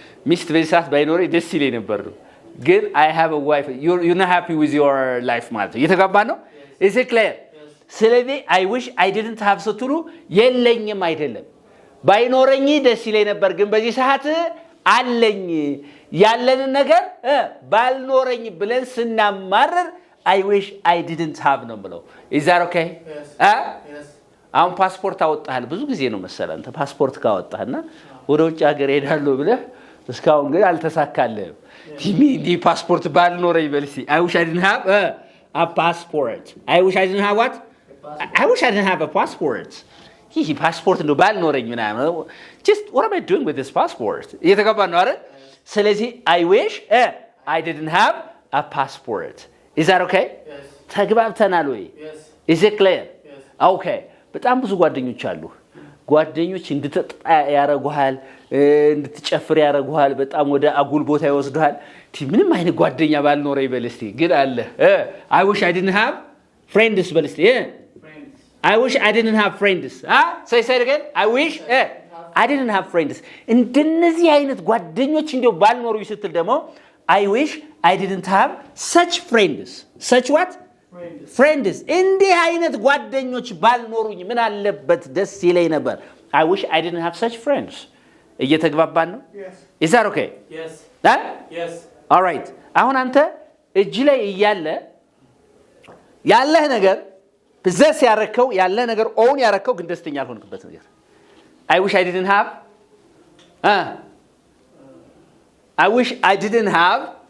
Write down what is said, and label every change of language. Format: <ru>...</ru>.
<am>ሚስት በዚህ ሰዓት ባይኖረኝ ደስ ይለኝ ነበር ነው ግን</am> <en>I have a wife you're not happy with your life</en> <am>ማለት ነው እየተጋባን ነው</am> <en>is it clear</en> <am>ስለዚህ</am> <en>I wish I didn't have</en> <am>ስትሉ የለኝም አይደለም ባይኖረኝ ደስ ይለኝ ነበር ግን በዚህ ሰዓት አለኝ ያለንን ነገር ባልኖረኝ ብለን ስናማረር I wish I didn't have ነው ብለው</am> <en>is that okay Yes.</en> <am>አሁን ፓስፖርት አወጣሃል ብዙ ጊዜ ነው መሰለህ አንተ ፓስፖርት ካወጣህና ወደ ውጭ ሀገር ሄዳለሁ ብለህ እስካሁን ግን አልተሳካልህም ዲ ፓስፖርት ባልኖረኝ በልሲ</am> <en>I wish I didn't have a passport</en> <am>I wish I didn't have what I wish I didn't have a passport ይሄ ፓስፖርት ነው ባልኖረኝ ምናምን</am> <en>just what am I doing with this passport</en> <am>እየተገባን ነው አይደል ስለዚህ</am> <en>I wish I didn't have a passport is that okay Yes.</en> <am>ተግባብተናል ወይ</am> <en>Yes. is it clear Yes.</en> <am>okay በጣም ብዙ ጓደኞች አሉ ጓደኞች እንድትጠጣ ያረጉሃል እንድትጨፍር ያረጉሃል በጣም ወደ አጉል ቦታ ይወስዱሃል ምንም አይነት ጓደኛ ባልኖረ ይበልስቲ ግን አለ</am> <en>I wish I didn't have friends</en> <am>በልስቲ</am> <en>Friends. I wish I didn't have friends say it again I wish I didn't have friends</en> <am>እንደነዚህ አይነት ጓደኞች እንደው ባልኖሩ ይስትል ደግሞ</am> <en>I wish I didn't have such friends such what friends</en> <am>እንዲህ አይነት ጓደኞች ባልኖሩኝ ምን አለበት ደስ ይለኝ ነበር</am> <en>I wish I didn't have such friends</en> <am>እየተግባባን ነው</am> <en>Yes. is that okay Yes. Yes. all right</en> <am>አሁን አንተ እጅ ላይ ያለህ ነገር possess ያረከው ያለህ ነገር own ያረከው ግን ደስተኛ አልሆንክበት ነገር</am> <en>I wish I didn't have</en> <am>I wish I didn't have</am>